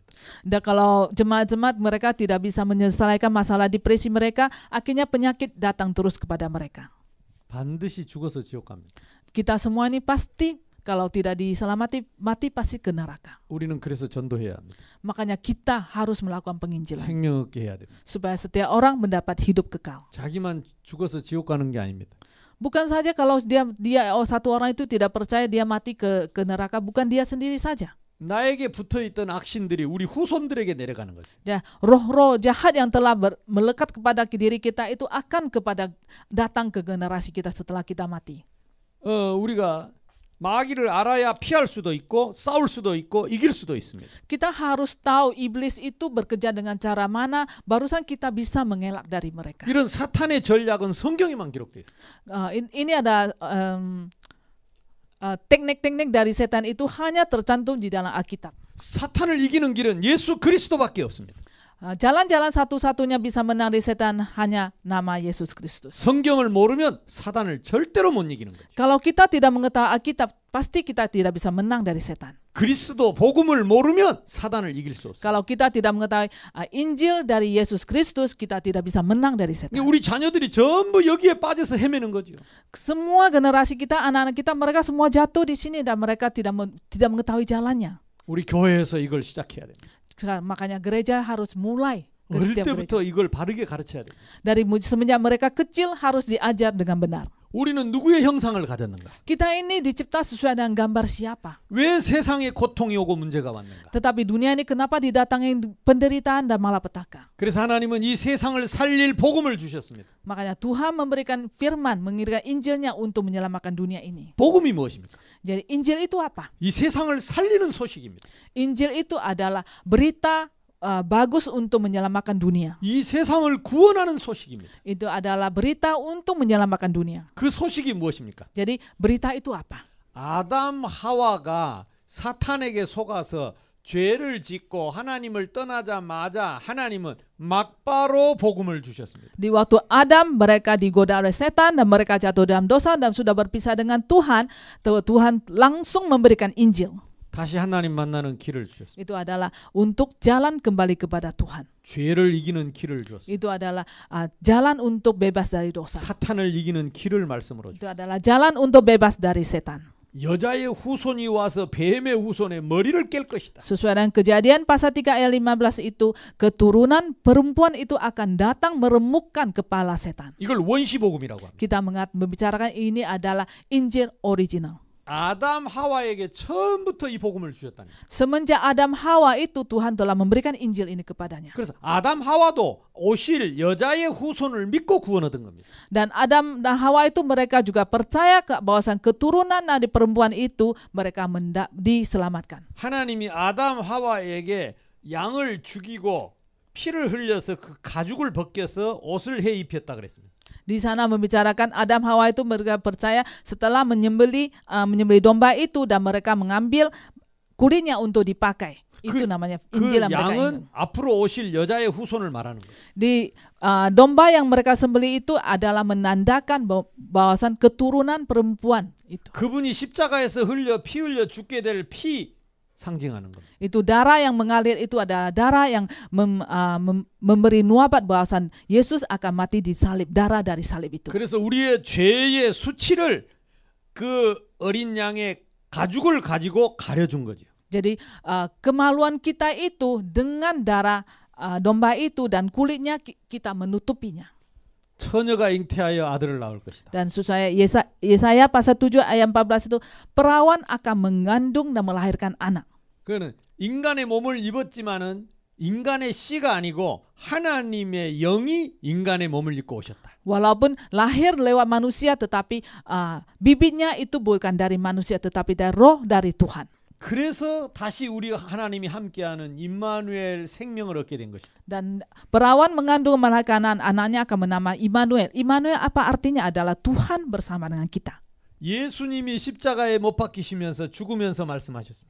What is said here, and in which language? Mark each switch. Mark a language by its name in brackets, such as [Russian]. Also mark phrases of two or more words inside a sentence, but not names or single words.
[Indonesian] Dan kalau jemaat-jemaat mereka tidak bisa menyelesaikan masalah depresi mereka, akhirnya penyakit datang terus kepada mereka. [Korean] 반드시 죽어서 지옥 갑니다. [Indonesian] Kita semua ini pasti kalau tidak diselamati, mati pasti ke neraka. [Korean] 우리는 그래서 전도해야 합니다. [Indonesian] Makanya kita harus melakukan penginjilan. [Korean] 생명 얻게 해야 됩니다. [Indonesian] Supaya setiap orang mendapat hidup kekal. [Korean] 자기만 죽어서 지옥 가는 게 아닙니다. [Indonesian] Bukan saja kalau satu orang itu tidak percaya dia mati ke neraka, bukan dia sendiri saja. [Korean] 나에게 붙어있던 악신들이 우리 후손들에게 내려가는 거죠. [Indonesian] Ya, roh-roh jahat yang telah melekat kepada diri kita itu akan datang ke generasi kita setelah kita mati. [Korean] 우리가 마귀를 알아야 피할 수도 있고 싸울 수도 있고 이길 수도 있습니다. [Indonesian] Kita harus tahu iblis itu bekerja dengan cara mana, barusan kita bisa mengelak dari mereka. [Korean] 이런 사탄의 전략은 성경에만 기록되어 있습니다. [Indonesian] Ini ada teknik-teknik dari setan itu hanya tercantum di dalam Alkitab. [Korean] 사탄을 이기는 길은 예수 그리스도밖에 없습니다. [Indonesian] Jalan-jalan satu-satunya bisa menang dari setan hanya nama Yesus Kristus. [Korean] 성경을 모르면 사단을 절대로 못 이기는 거죠. [Indonesian] Kalau kita tidak mengetahui Alkitab, pasti kita tidak bisa menang dari setan. [Korean] 그리스도 복음을 모르면 사단을 이길 수 없어요. [Indonesian] Kalau kita tidak mengetahui Injil dari Yesus Kristus, kita tidak bisa menang dari setan. [Korean] 우리 자녀들이 전부 여기에 빠져서 헤매는 거죠. [Indonesian] Semua generasi kita, anak-anak kita, mereka semua jatuh di sini dan mereka tidak mengetahui jalannya. [Korean] 우리 교회에서 이걸 시작해야 됩니다. [Indonesian] Makanya gereja harus mulai. [Korean] 어릴 때부터 이걸 바르게 가르쳐야 돼요. [Indonesian] Dari semenjak mereka kecil harus diajar dengan benar. [Korean] 우리는 누구의 형상을 가졌는가? [Indonesian] Kita ini dicipta sesuai dengan gambar siapa? [Korean] 왜 세상에 고통이 오고 문제가 왔는가? [Indonesian] Tetapi dunia ini kenapa didatangi penderitaan dan malapetaka? [Korean] 그래서 하나님은 이 세상을 살릴 복음을 주셨습니다. [Indonesian] Makanya Tuhan memberikan firman, mengirimkan Injilnya untuk menyelamatkan dunia ini. [Korean] 복음이 무엇입니까? [Indonesian] Jadi Injil itu apa? [Korean] 이 세상을 살리는 소식입니다. [Indonesian] Injil itu adalah berita bagus untuk menyelamatkan dunia. [Korean] 이 세상을 구원하는 소식입니다. [Indonesian] Itu adalah berita untuk menyelamatkan dunia. [Korean] 그 소식이 무엇입니까? [Indonesian] Jadi berita itu apa? [Korean] 아담 하와가 사탄에게 속아서 죄를 짓고 하나님을 떠나자마자 하나님은 막바로 복음을 주셨습니다. [Indonesian] Di waktu Adam mereka digoda oleh setan dan mereka jatuh dalam dosa dan sudah berpisah dengan Tuhan, Tuhan langsung memberikan Injil. [Korean] 다시 하나님 만나는 길을 주셨습니다. [Indonesian] Itu adalah untuk jalan kembali kepada Tuhan. [Korean] 죄를 이기는 길을 주었습니다. [Indonesian] Itu adalah jalan untuk bebas dari dosa. [Korean] 사탄을 이기는 길을 말씀으로 [Indonesian] Itu [Korean] 주셨습니다. [Indonesian] adalah jalan untuk bebas dari setan. [Korean] 여자의 후손이 와서 뱀의 후손의 머리를 깰 것이다. [Indonesian] Sesuai dengan Kejadian pasal 3 ayat 15 itu, keturunan perempuan itu akan datang meremukkan kepala setan. [Korean] 이걸 원시복음이라고 합니다. [Indonesian] Kita membicarakan ini adalah Injil original. [Korean] 아담 하와에게 처음부터 이 복음을 주셨다니. [Indonesian] Semenjak Adam Hawa itu Tuhan telah memberikan Injil ini kepadanya. [Korean] 그래서 아담 하와도 오실 여자의 후손을 믿고 구원 얻은 겁니다. [Indonesian] Dan Adam dan Hawa itu mereka juga percaya bahwasan keturunan dari perempuan itu mereka diselamatkan. [Korean] 하나님이 아담 하와에게 양을 죽이고 피를 흘려서 그 가죽을 벗겨서 옷을 해 입혔다 그랬습니다. [Indonesian] Di sana membicarakan Adam Hawa itu mereka percaya setelah menyembelih domba itu dan mereka mengambil kulitnya untuk dipakai. Itu namanya Injil yang mereka ingat. [Korean] 양은 앞으로 오실 여자의 후손을 말하는 거예요. [Indonesian] Di domba yang mereka sembelih itu adalah menandakan bahwasan keturunan perempuan itu. [Korean] 그분이 십자가에서 피 흘려 죽게 될 피 상징하는 겁니다. [Indonesian] Itu darah yang mengalir itu adalah darah yang memberi nuabat bahwasan Yesus akan mati di salib, darah dari salib itu. [Korean] 그래서 우리의 죄의 수치를 그 어린 양의 가죽을 가지고 가려준 거죠. [Indonesian] Jadi kemaluan kita itu dengan darah domba itu dan kulitnya kita menutupinya. [Korean] 처녀가 잉태하여 아들을 낳을 것이다. [Indonesian] Dan Yesaya pasal 7 ayat 14 itu perawan akan mengandung dan melahirkan anak. [Korean] 그는 인간의 몸을 입었지만은 인간의 씨가 아니고 하나님의 영이 인간의 몸을 입고 오셨다. [Indonesian] Walaupun lahir lewat manusia, tetapi bibitnya itu bukan dari manusia, tetapi dari roh dari Tuhan. [Korean] 그래서 다시 우리가 하나님이 함께하는 임마누엘 생명을 얻게 된 것이다. [Indonesian] Dan perawan mengandung melahirkan anaknya akan bernama Immanuel. Immanuel apa artinya? Adalah Tuhan bersama dengan kita. [Korean] 예수님이 십자가에 못 박히시면서 죽으면서 말씀하셨습니다.